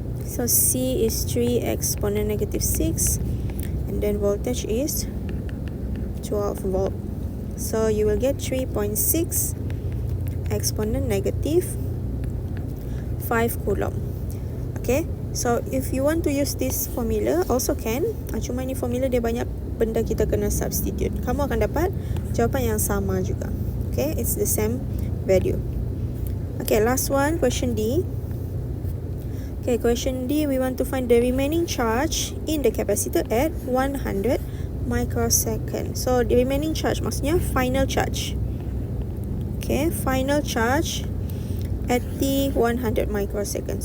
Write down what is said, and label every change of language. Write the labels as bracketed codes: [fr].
[en] So C is 3 exponent -6, and then voltage is 12 volt. So you will get 3.6 exponent -5 coulomb. Okay, so if you want to use this formula also can. [ms] Cuma ni formula dia banyak benda kita kena substitute. Kamu akan dapat jawapan yang sama juga. [en] Okay, it's the same value. Okay, last one, question D. Okay, question D, we want to find the remaining charge in the capacitor at 100 microsecond. So the remaining charge [ms] maksudnya [en] final charge. Okay, final charge at T 100 microsecond.